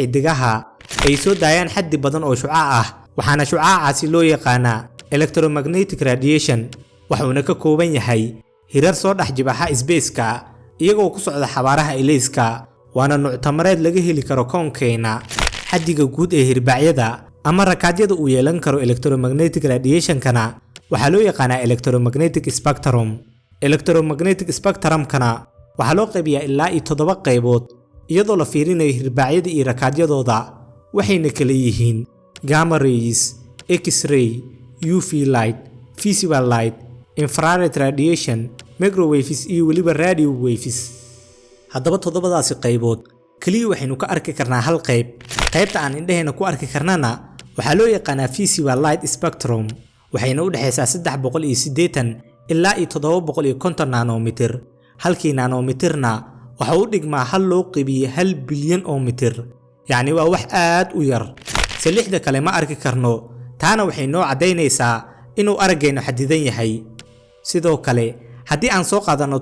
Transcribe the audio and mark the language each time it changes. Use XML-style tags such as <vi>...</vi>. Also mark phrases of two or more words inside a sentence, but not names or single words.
<so>xidigaha ay soo daayaan xaddi badan oo shucaac ah waxaana shucaacaasi loo yaqaanaa</so> <en>electromagnetic radiation</en> <so>waxuuna ka kooban yahay hirar soo dhex jibaxa isbeyska iyagoo ku socda xabaaraha ilayska waana nooc tamareed laga heli karo koonkeena xaddiga guud ee hirbaacyada ama rakaadyada uu yeelan karo electromagnetic radiation-kana waxaa loo yaqaanaa</so> <en>electromagnetic spectrum electromagnetic spectrum-kana</en> <so>waxaa loo qaybiyaa ilaa 7 qaybood iyadoo la fiirinayo hirbaacyada iyo rakaadyadooda waxayna kala yihiin</so> <en>gamma rays x-ray UV light visible light infrared radiation microwaves</en> <so>iyo weliba</so> <en>radio waves</en> <so>haddaba 7daasi qaybood kaliya waxaynu ka arki karnaa hal qaybta aan indhaheena ku arki karnana waxaa loo yaqaanaa</so> <en>visible light spectrum</en> <so>waxayna u dhaxaysaa 380 ilaa 750 nanometer halkii nanometerna waxa uu dhigmaa hal loo qaybiyay 1 bilyan oo mitir yacni waa wax aad u yar si lixda kale ma arki karno taana waxay noo cadaynaysaa inuu araggeenu xadidan yahay sidoo kale haddii aan soo qaadano</so>